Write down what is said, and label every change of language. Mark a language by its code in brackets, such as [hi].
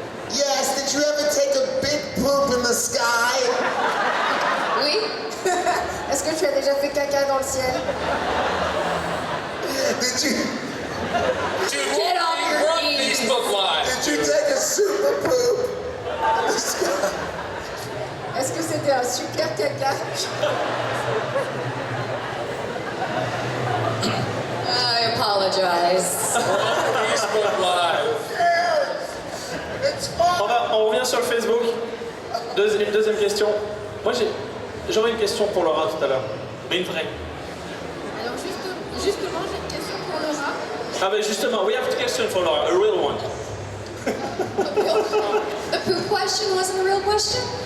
[en] Yes, did you ever take a big poop in the sky? [fr] Oui. Est-ce que tu as déjà fait caca dans le ciel? [en] Did you Get off your knees. Facebook Live. did you take a super poop in the sky? [fr] Est-ce que c'était un super caca? [en] I apologize. Facebook Live. It's fun. [fr] On revient sur le Facebook. Deuxième question. Moi, j'aurais une question pour Laura tout à l'heure. Mais une vraie. Alors justement, j'ai une question pour Laura. Ah ben justement, [en] we have a question for Laura, a real one. The poop question wasn't a real question?